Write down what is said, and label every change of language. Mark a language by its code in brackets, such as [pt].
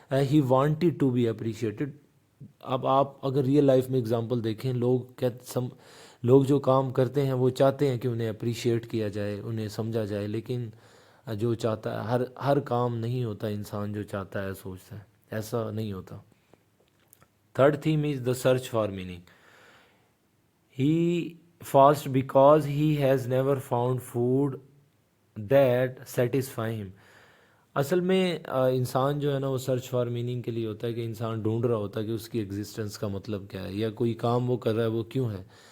[en] ہی wanted to be appreciated. [ur] اب آپ اگر ریئل لائف میں اگزامپل دیکھیں، لوگ جو کام کرتے ہیں وہ چاہتے ہیں کہ انہیں اپریشیٹ کیا جائے، انہیں سمجھا جائے، لیکن جو چاہتا ہے ہر کام نہیں ہوتا انسان جو چاہتا ہے سوچتا ہے، ایسا نہیں ہوتا. [en] Third theme is the search for meaning. He fast because he has never found food that satisfy him. [ur] اصل میں انسان جو ہے نا وہ سرچ فار میننگ کے لیے ہوتا ہے کہ انسان ڈھونڈ رہا ہوتا ہے کہ اس کی ایگزسٹنس کا مطلب کیا ہے، یا کوئی کام وہ کر رہا ہے وہ کیوں ہے.